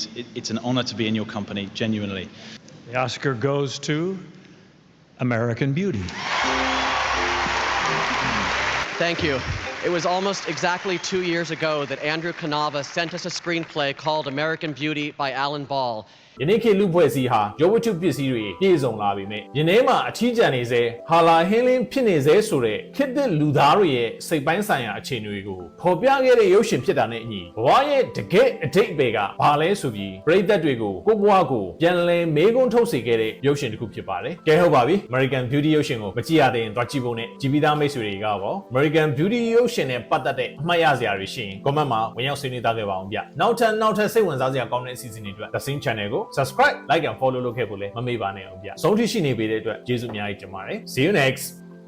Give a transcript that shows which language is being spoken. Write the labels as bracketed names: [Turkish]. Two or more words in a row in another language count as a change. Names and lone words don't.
[English] It's an honor to be in your company, genuinely. The Oscar goes to American Beauty. Thank you. It was almost exactly 2 years ago that Andrew Canava sent us a screenplay called American Beauty by Alan Ball. [Burmese] ယနေ့ခေတ်လူဖွဲ့စည်းဟာရုပ်ဝတ္ထုပစ္စည်းတွေပြည့်စုံလာပြီမဲ့ယနေ့မှာအထီးကျန်နေစေဟာလာဟင်းလင်းဖြစ်နေစေဆိုတဲ့ခေတ်သစ်လူ သားတွေရဲ့စိတ်ပိုင်းဆိုင်ရာအခြေအနေတွေကိုဖော်ပြခဲ့တဲ့ရုပ်ရှင်ဖြစ်တာနဲ့အညီဘဝရဲ့တကယ့်အတိတ်ပဲကဘာလဲဆိုပြီးပရိသတ်တွေကိုကိုယ့်ဘဝကိုပြန်လည်မေးခွန်းထုတ်စေခဲ့တဲ့ရုပ်ရှင်တစ်ခုဖြစ်ပါတယ်။ကဲဟုတ်ပါပြီ American Beauty ရုပ်ရှင်ကိုမကြည့်ရသေးရင်သွားကြည့်ဖို့နဲ့ကြည်ပြီးသားမိတ်ဆွေတွေကပေါ့ American Beauty ရုပ်ရှင်နဲ့ပတ်သက်တဲ့အမှတ်ရစရာတွေရှိရင် comment မှာဝင်ရောက်ဆွေးနွေးသားခဲ့ပါအောင်ဗျ။နောက်ထပ်စိတ်ဝင်စားစရာကောင်းတဲ့အစီအစဉ်တွေအတွက် The Sing Channel ကို [English] subscribe like and follow [Burmese] လုပ်ခဲ့ဖို့လည်းမမေ့ပါနဲ့အောင်ဗျ။ဆုံးထိရှိနေပေတဲ့အတွက်ကျေးဇူးအများကြီးတင်ပါတယ် [English] See you next